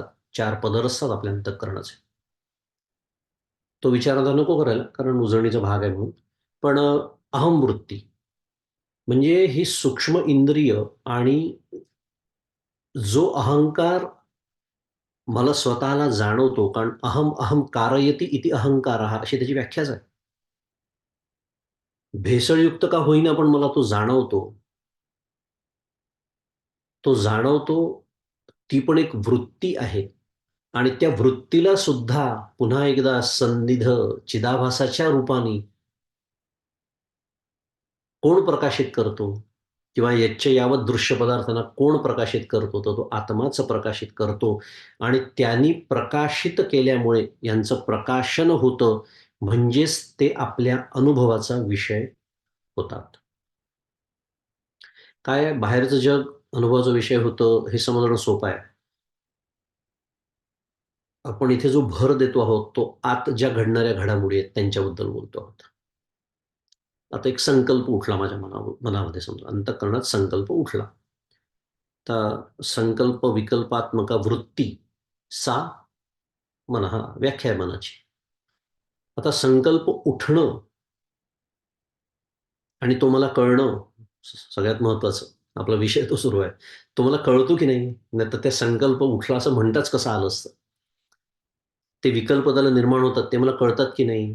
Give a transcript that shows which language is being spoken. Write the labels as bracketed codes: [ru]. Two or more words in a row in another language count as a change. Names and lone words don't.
[mr] 4 पदर असतात आपल्या अंतःकरणाचे. तो विचार आता नको करायला, कारण उजळणीचा भाग आहे म्हणून. पण अहमवृत्ती म्हणजे ही सूक्ष्म इंद्रिय, आणि जो अहंकार मला स्वतःला जाणवतो, कारण [sa] अहम अहम कारयति इति अहंकारः [mr] अशी त्याची व्याख्याच आहे. भेसळयुक्त का होईना पण मला तो जाणवतो. तो जाणवतो, ती पण एक वृत्ती आहे. आणि त्या वृत्तीला सुद्धा पुन्हा एकदा सन्निध चिदाभासाच्या रूपाने कोण प्रकाशित करतो? किंवा [sa] यच्च यावत [mr] दृश्य पदार्थांना कोण प्रकाशित करतो? तर तो आत्माच प्रकाशित करतो. आणि त्यांनी प्रकाशित केल्यामुळे यांचं प्रकाशन होतं, म्हणजेच ते आपल्या अनुभवाचा विषय होतात. काय बाहेरचं जग अनुभवाचा विषय होतं हे समजणं सोपं आहे. आपण इथे जो भर देतो आहोत, तो आत ज्या घडणाऱ्या घडामोडी आहेत त्यांच्याबद्दल बोलतो आहोत. आता एक संकल्प उठला माझ्या मनामध्ये, समजा अंतःकरणात संकल्प उठला. [sa] तर संकल्प विकल्पात्मक वृत्ती सा मनः, [mr] व्याख्या आहे मनाची. आता संकल्प उठणं आणि तो मला कळणं, सगळ्यात महत्वाचं. आपला विषय तो सुरू आहे. तो मला कळतो की नाही? नाहीतर त्या संकल्प उठला असं म्हणताच कसं आलं असतं? ते विकल्प त्याला निर्माण होतात, ते मला कळतात की नाही?